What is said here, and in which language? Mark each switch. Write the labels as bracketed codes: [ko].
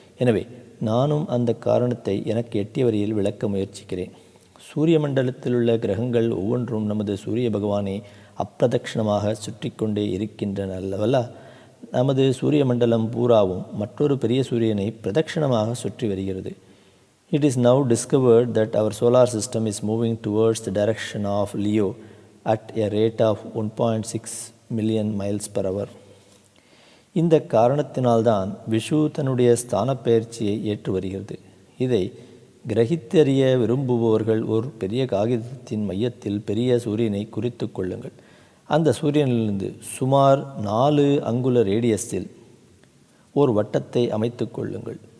[ta] எனவே நானும் அந்த காரணத்தை எனக்கு எட்டிய வரையில் விளக்க முயற்சிக்கிறேன். சூரிய மண்டலத்திலுள்ள கிரகங்கள் ஒவ்வொன்றும் நமது சூரிய பகவானை அப்பிரதட்சணமாக சுற்றி கொண்டே இருக்கின்றன அல்லவல்ல. நமது சூரிய மண்டலம் பூராவும் மற்றொரு பெரிய சூரியனை பிரதட்சணமாக சுற்றி வருகிறது. [en] It is now discovered that our solar system is moving towards the direction of Leo at a rate of 1.6 million miles per hour. [ta] இந்த காரணத்தினால்தான் விஷு தன்னுடைய ஸ்தான பெயர்ச்சியை ஏற்று வருகிறது. இதை கிரகித்தறிய விரும்புபவர்கள் ஒரு பெரிய காகிதத்தின் மையத்தில் பெரிய சூரியனை குறித்து கொள்ளுங்கள். அந்த சூரியனிலிருந்து சுமார் 4 அங்குல ரேடியஸில் ஒரு வட்டத்தை அமைத்து கொள்ளுங்கள்.